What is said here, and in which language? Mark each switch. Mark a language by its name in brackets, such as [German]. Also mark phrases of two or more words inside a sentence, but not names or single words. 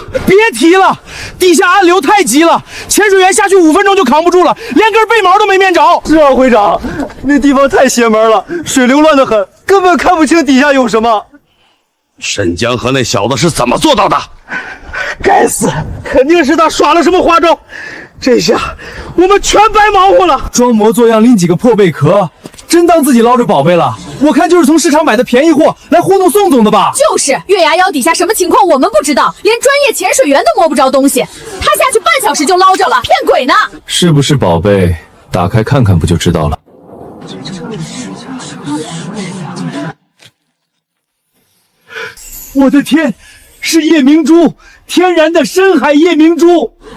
[Chinese] 別提了，地下暗流太急了，潛水員下去5分鐘就扛不住了，連根背毛都沒面着。是啊，會長，那地方太邪門了，水流亂得很，根本看不清底下有什麼。沈江河那小子是怎麼做到的？該死，肯定是他耍了什麼花招，這下我們全白忙活了。裝模作樣拎幾個破貝殼，真當自己撈着寶貝了？我看就是從市場買的便宜貨來糊弄宋總的吧。就是月牙礁底下什麼情況我们不知道，連專業潛水員都摸不着東西，他下去半小時就撈着了，騙鬼呢。是不是寶貝？ 打開看看不就知道了。我的天，是夜明珠，天然的深海夜明珠。